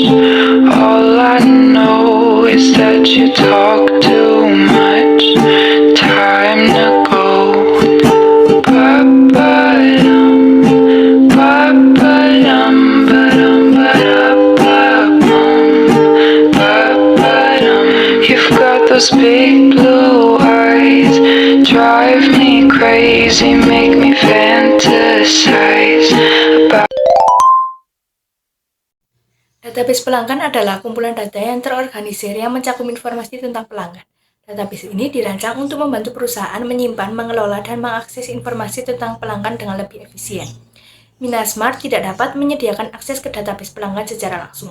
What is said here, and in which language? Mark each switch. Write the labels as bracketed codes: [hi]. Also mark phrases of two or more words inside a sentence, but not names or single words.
[en] All I know is that you talk too much. Time to go. Ba-ba-dum, ba-ba-dum, ba-dum, ba-da-ba-bum, ba-ba-dum. You've got those big blue eyes, drive me crazy, make me fantasize about. [id] Database pelanggan adalah kumpulan data yang terorganisir yang mencakup informasi tentang pelanggan. Database ini dirancang untuk membantu perusahaan menyimpan, mengelola, dan mengakses informasi tentang pelanggan dengan lebih efisien. Minasmart tidak dapat menyediakan akses ke database pelanggan secara langsung.